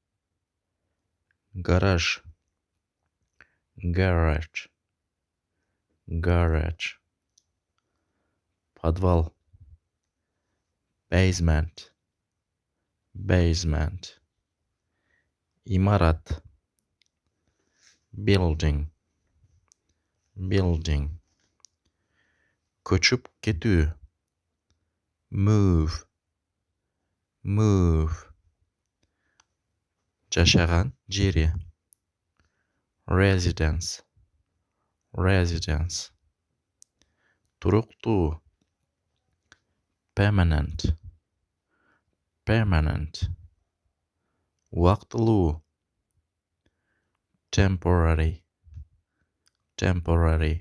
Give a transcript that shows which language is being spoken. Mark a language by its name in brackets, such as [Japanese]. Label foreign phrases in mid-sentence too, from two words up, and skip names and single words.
[English] Гараж, garage, garage. Подвал, basement, basement. Имарат, building, building. [Kyrgyz] Көчүп кетүү, [English] move, move. [Kyrgyz] Жашаган жери, [English] residence, residence. Туруктуу, permanent, permanent. Убактылуу, temporary, temporary.